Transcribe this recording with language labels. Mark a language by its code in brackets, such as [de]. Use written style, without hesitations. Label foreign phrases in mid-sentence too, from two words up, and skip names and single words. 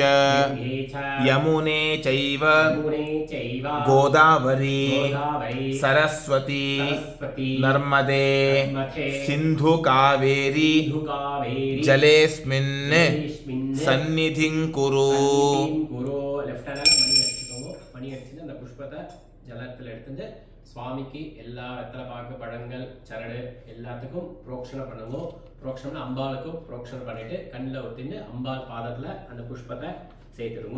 [sa] गङ्गे च यमुने चैव यमुने चैव गोदावरी गोदावरी सरस्वती सरस्वती नर्मदे नर्मदे सिन्धु कावेरी कावेरी जलेऽस्मिन् जलेऽस्मिन् सन्निधिं कुरु [ta] குரு [en] left handla [ta] மணி அடிச்சுக்கோங்க. மணி அடிச்சுட்டு அந்த புஷ்பத்தை ஜலத்தில் எடுத்துட்டு சுவாமிக்கு எல்லா வெத்தலை பாக்கு பழங்கள் சரடு எல்லாத்துக்கும் புரோக்ஷனை பண்ணுங்க. புரோக்ஷனை அம்பாளுக்கும் புரோக்ஷனை பண்ணிட்டு கண்ணில் ஒத்தின்னு அம்பாள் பாதத்தில் அந்த புஷ்பத்தை சேர்த்துடுங்க.